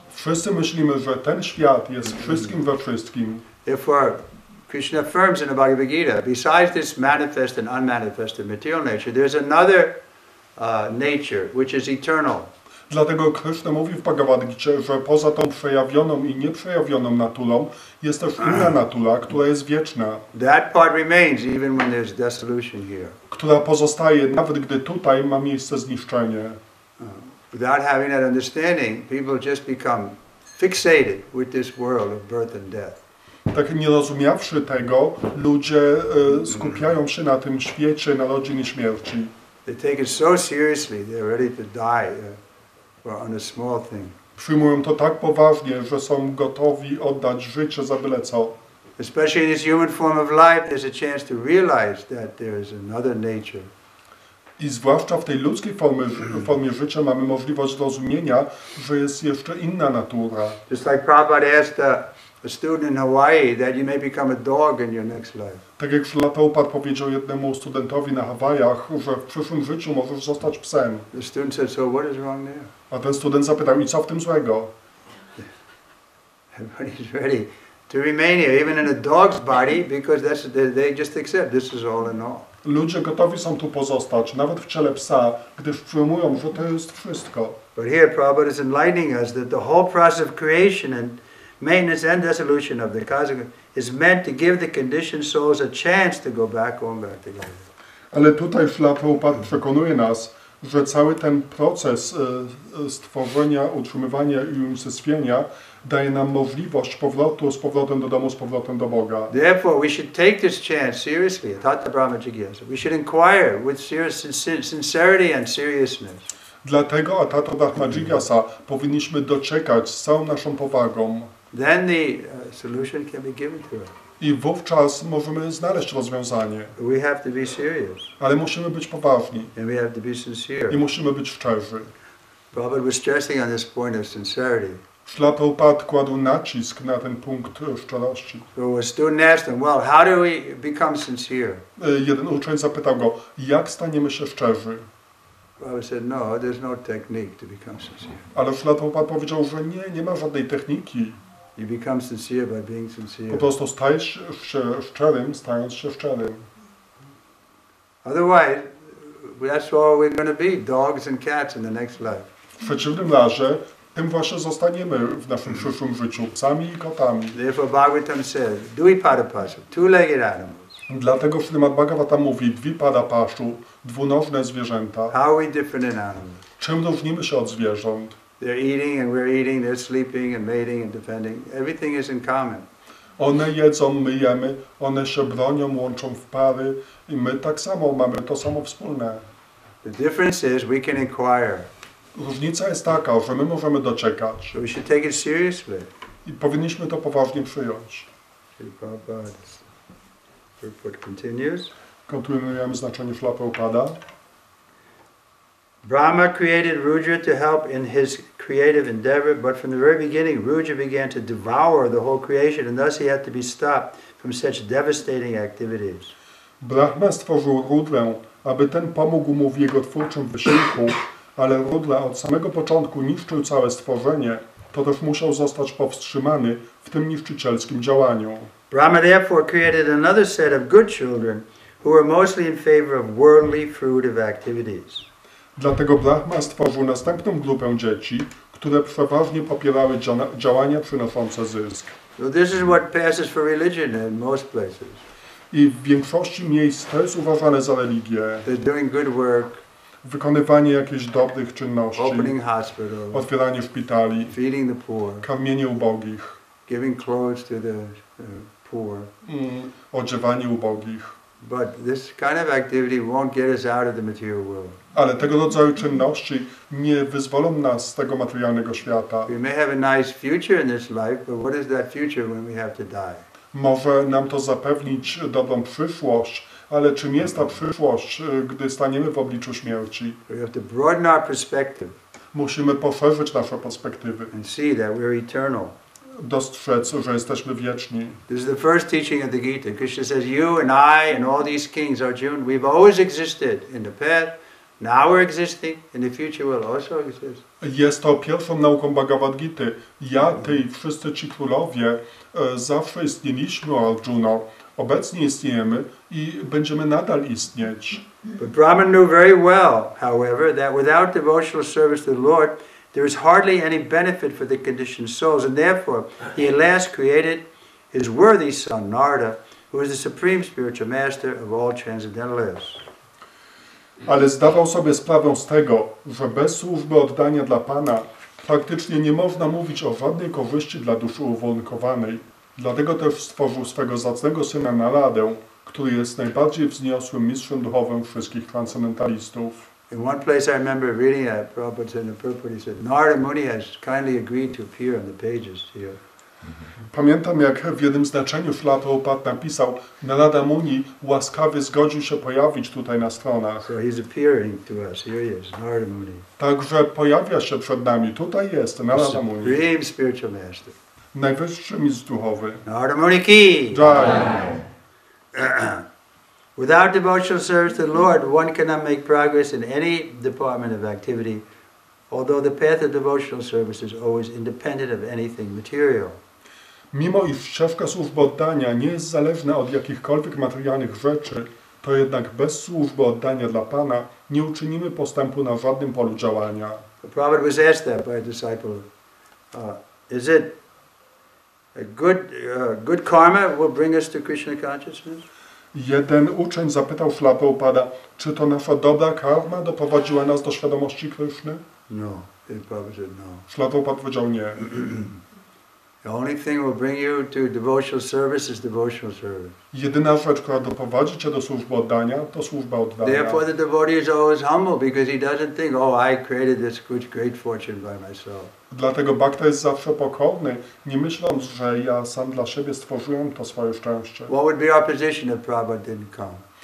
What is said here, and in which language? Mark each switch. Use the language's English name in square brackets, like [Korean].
[Polish] Wszyscy myślimy, że ten świat jest wszystkim we wszystkim. [English] Therefore, Krishna affirms in the Bhagavad Gita, besides this manifest and unmanifested material nature, there's another nature which is eternal. [Polish] Dlatego Krishna mówi w Bhagavad Gicie, że poza tą przejawioną i nieprzejawioną naturą jest też inna natura, która jest wieczna. [English] That part remains even when there's dissolution here. [Polish] Która pozostaje, nawet gdy tutaj ma miejsce zniszczenie. [English] Without having that understanding, people just become fixated with this world of birth and death. [Polish] Tak nie rozumiawszy tego, ludzie skupiają się na tym świecie narodzin i śmierci. [English] They take it so seriously, they're ready to die on a small thing. [Polish] Przyjmują to tak poważnie, że są gotowi oddać życie za byle co. [English] Especially in this human form of life, there's a chance to realize that there is another nature. [Polish] I zwłaszcza w tej ludzkiej formie życia mamy możliwość zrozumienia, że jest jeszcze inna natura. [English] Just like Prabhupada asked a student in Hawaii that you may become a dog in your next life. [Polish] Tak jak Śrila Prabhupada powiedział jednemu studentowi na Hawajach, że w przyszłym życiu możesz zostać psem. [English] The student said, so what is wrong there? [Polish] A ten student zapytał, i co w tym złego? [English] Everybody's ready to remain here, even in a dog's body, because they just accept this is all in all. [Polish] Ludzie gotowi są tu pozostać, nawet w ciele psa, gdyż przyjmują, że to jest wszystko. [English] But here Prabhupada is enlightening us that the whole process of creation and maintenance and dissolution of the cosmic is meant to give the conditioned souls a chance to go back together. [Polish] Ale tutaj Śrila Prabhupada przekonuje nas, że cały ten proces stworzenia, utrzymywania i unicestwienia daje nam możliwość powrotu z powrotem do domu, z powrotem do Boga. [English] Therefore, we should take this chance seriously, [Sanskrit] Tata Brahma Jigyasa. [English] We should inquire with sincerity and seriousness. [Polish] Dlatego [Sanskrit] Atata Brahma Jigyasa [Polish] powinniśmy doczekać z całą naszą powagą. [English] Then the solution can be given to us. [Polish] I wówczas możemy znaleźć rozwiązanie. [English] We have to be serious. [Polish] Ale musimy być poważni. [English] And we have to be sincere. [Polish] I musimy być szczerzy. [English] Prabhupada was stressing on this point of sincerity. [Polish] Śrila Prabhupada kładł nacisk na ten punkt szczerości. [English] So a student asked him, well, how do we become sincere? [Polish] Jeden uczeń zapytał go, jak staniemy się szczerzy? [English] Prabhupada said, no, there's no technique to become sincere. [Polish] Ale Śrila Prabhupada powiedział, że nie ma żadnej techniki. [English] You become sincere by being [Polish] Po [English] sincere. [Polish] prostu stajesz się szczerym, stając się szczerym. [English] Otherwise, that's all we're going to be, dogs and cats in the next life. [Polish] W przeciwnym razie, tym właśnie zostaniemy w naszym przyszłym życiu, psami i kotami. [English] Therefore, Bhagavatam says, Dvipadapasha, two-legged animals. [Polish] Dlatego Śrīmad Bhagavatam mówi Dvipadapashu, dwunożne zwierzęta. [English] How are we different in animals? [Polish] Czym różnimy się od zwierząt? [English] They're eating and we're eating, they're sleeping and mating and defending. Everything is in common. [Polish] One jedzą, my jemy, one się bronią, łączą w pary i my tak samo mamy to samo wspólne. [English] The difference is we can inquire. [Polish] Różnica jest taka, że my możemy doczekać [English] So we should take it seriously. [Polish] i powinniśmy to poważnie przyjąć. [English] Prabhupada's report continues. [Polish] Kontynuujemy znaczenie Śrīla Prabhupada. [English] Brahma created Rudra to help in his creative endeavor, but from the very beginning, Rudra began to devour the whole creation, and thus he had to be stopped from such devastating activities. [Polish] Brahma stworzył Rudrę, aby ten pomógł mu w jego twórczym wysiłku, ale Rudra od samego początku niszczył całe stworzenie, to też musiał zostać powstrzymany w tym niszczycielskim działaniu. [English] Brahma therefore created another set of good children who were mostly in favor of worldly, fruitive activities. [Polish] Dlatego Brahma stworzył następną grupę dzieci, które przeważnie popierały działania przynoszące zysk. [English] So this is what passes for religion in most places. [Polish] I w większości miejsc to jest uważane za religię. [English] They're doing good work, [Polish] Wykonywanie jakichś dobrych czynności, [English] opening hospitals, [Polish] otwieranie szpitali, [English] feeding the poor, [Polish] karmienie ubogich, [English] giving clothes to the poor. [Polish] odziewanie ubogich. [English] But this kind of activity won't get us out of the material world. [Polish] Ale tego rodzaju czynności nie wyzwolą nas z tego materialnego świata. [English] We may have a nice future in this life, but what is that future when we have to die? [Polish] Może nam to zapewnić dobrą przyszłość, ale czym jest ta przyszłość, gdy staniemy w obliczu śmierci? [English] We have to broaden our perspective [Polish] Musimy poszerzyć nasze perspektywy, [English] and see that we're eternal. [Polish] dostrzec, że jesteśmy wieczni. [English] This is the first teaching of the Gita. Krishna says, you and I and all these kings, Arjuna, we've always existed in the past, now we're existing, in the future we'll also exist. [Polish] Jest to pierwszą nauką Bhagavad Gity. Ja, ty i wszyscy ci królowie zawsze istnieliśmy, Arjuno. Obecnie istniejemy i będziemy nadal istnieć. [English] But Brahman knew very well, however, that without devotional service to the Lord, there is hardly any benefit for the conditioned souls, and therefore he at last created his worthy son, Narada, who is the supreme spiritual master of all transcendentalists. [Polish] Ale zdawał sobie sprawę z tego, że bez służby oddania dla Pana faktycznie nie można mówić o żadnej korzyści dla duszy uwarunkowanej. Dlatego też stworzył swego zacnego syna Naradę, który jest najbardziej wzniosłym mistrzem duchowym wszystkich transcendentalistów. [English] In one place I remember reading that, Prabhupada said in the purport, he said, Narada Muni has kindly agreed to appear on the pages here. [Polish] Pamiętam, jak w jednym znaczeniu Śrīla Prabhupada napisał, Narada Muni łaskawie zgodził się pojawić tutaj na stronach. [English] So he's appearing to us. Here he is, Narada Muni. [Polish] Także pojawia się przed nami. Tutaj jest Narada Muni, [English] Supreme spiritual master. [Polish] najwyższy mistrz duchowy. [Hindi] Narada Muni ki! Jai. [English] Without devotional service to the Lord, one cannot make progress in any department of activity, although the path of devotional service is always independent of anything material. [Polish] Mimo iż ścieżka służby oddania nie jest zależna od jakichkolwiek materialnych rzeczy, to jednak bez służby oddania dla Pana nie uczynimy postępu na żadnym polu działania. [English] The Prophet was asked that by a disciple. Is it a good karma will bring us to Krishna consciousness? [Polish] Jeden uczeń zapytał Śrīla Prabhupada, czy to nasza dobra karma doprowadziła nas do świadomości Kryszny? [English] No. The Prophet said no. [Polish] Śrīla Prabhupada powiedział nie. [English] The only thing will bring you to devotional service is devotional service. [Polish] Jedyna rzecz, która doprowadzi cię do służby oddania, to służba oddania. [English] Therefore the devotee is always humble because he doesn't think, oh, I created this great fortune by myself. [Polish] Dlatego Bhakta jest zawsze pokorny, nie myśląc, że ja sam dla siebie stworzyłem to swoje szczęście. [English] What would be our position if Prabhupada didn't come?